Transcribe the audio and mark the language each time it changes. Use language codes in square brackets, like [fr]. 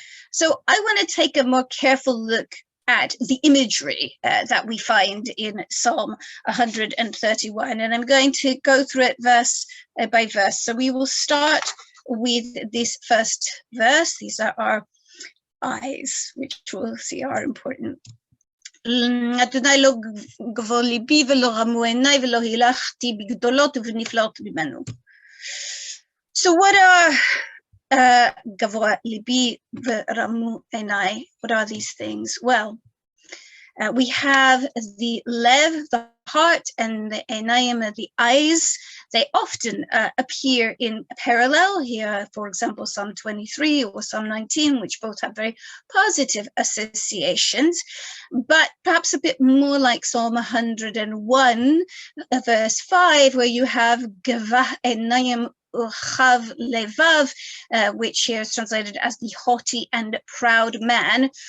[en] So I want to take a more careful look at the imagery that we find in Psalm 131. And I'm going to go through it verse by verse. So we will start with this first verse. These are our eyes, which we'll see are important. [he] אדוני לא גבוה ליבי ולא רמו עיניי ולא הילכתי בגדולות ובנפלאות ממנו. [en] So what are [he] גבוה ליבי ורמו עיניי? [en] What are these things? Well, we have the lev, the heart, and the einayim, the eyes. They often appear in parallel here, for example, Psalm 23 or Psalm 19, which both have very positive associations, but perhaps a bit more like Psalm 101, verse 5, where you have [he] gavah einayim Chav Levav, [en] which here is translated as the haughty and proud man.